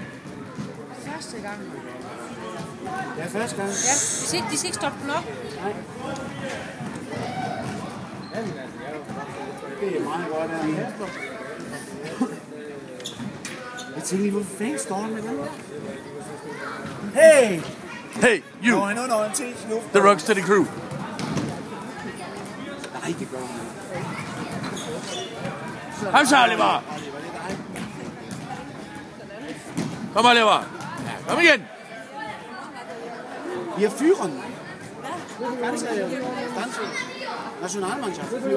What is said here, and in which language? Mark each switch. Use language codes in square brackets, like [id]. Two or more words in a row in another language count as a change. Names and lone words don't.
[da] Første gang. Ja, første gang. Ja, de skal ikke stoppe den op. Nej. Det er meget godt, at jeg tænker lige, hvor fanden står han med den der? [en] Hey! Hey, you! No, teach you. The Rocksteady Crew. [da] Nej, det gør han. Kom så, Oliver! Kom, Oliver! Ja, kom igen! Vi har fyren. Dansk Nationalmannschaft.